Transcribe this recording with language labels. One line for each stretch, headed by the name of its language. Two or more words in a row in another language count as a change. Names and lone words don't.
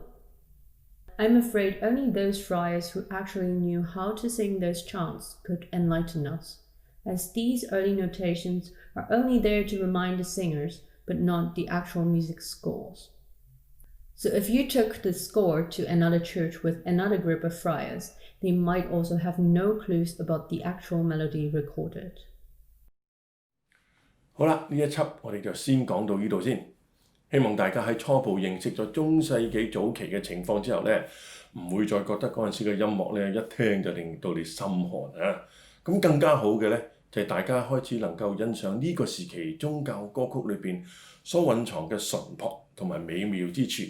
English: I'm afraid only those friars who actually knew how to sing those chants could enlighten us, as these early notations are only there to remind the singers, but not the actual music scores. So if you took the score to another church with another group of friars, they might also have no clues about the actual melody recorded.
Cantonese: 好啦，呢一輯我哋就先講到呢度先。希望大家喺初步認識咗中世紀早期嘅情況之後呢，唔會再覺得嗰陣時嘅音樂呢一聽就令到你心寒啊！咁更加好嘅呢，就係大家開始能夠欣賞呢個時期宗教歌曲裏邊所蘊藏嘅淳樸同埋美妙之處。